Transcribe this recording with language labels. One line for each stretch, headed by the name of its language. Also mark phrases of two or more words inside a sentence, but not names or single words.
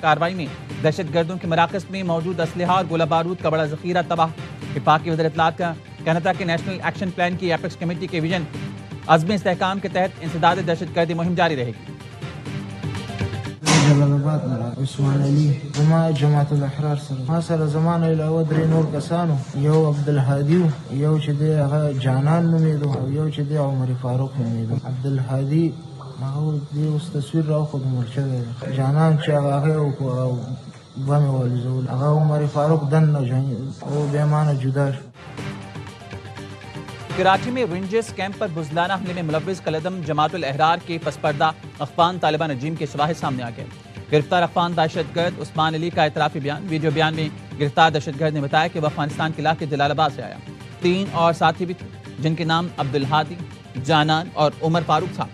Urdu: کارروائی میں دہشت گردوں کے مراکز میں موجود اسلحہ اور گولہ بارود کا بڑا ذخیرہ تباہ۔ وفاق کی وزیر اطلاعات کا کہنا تھا کہ نیشنل ایکشن پلان کی ایپیکس کمیٹی کے ویژن عزم استحکام کے تحت انسداد دہشت گردی مہم جاری رہے گی۔
Pashto: جلال آباد عثمان علی زما جماعت الاحرار ما سره زمان علاوه درې نور کسانو، یو عبدالهادي یو چې دی هغه جانان نومیدو او یو چې دی عمر فاروق نومیدو. عبدالهادي هغه دی اوس تصویر راوخود مرچه دی، جانان چې هغه بمې والوزول، هغه عمر فاروق دننه او بېمانه جدا شو۔
Urdu: کراچی میں رینجرز کیمپ پر بزدلانہ حملے میں ملوث کالعدم جماعت الاحرار کے پسپردہ افغان طالبان رجیم کے شواہد سامنے آ گئے۔ گرفتار افغان دہشت گرد عثمان علی کا اعترافی بیان۔ ویڈیو بیان میں گرفتار دہشت گرد نے بتایا کہ وہ افغانستان کے علاقے جلال آباد سے آیا، 3 اور ساتھی بھی تھے جن کے نام عبدالہادی، جانان اور عمر فاروق تھا۔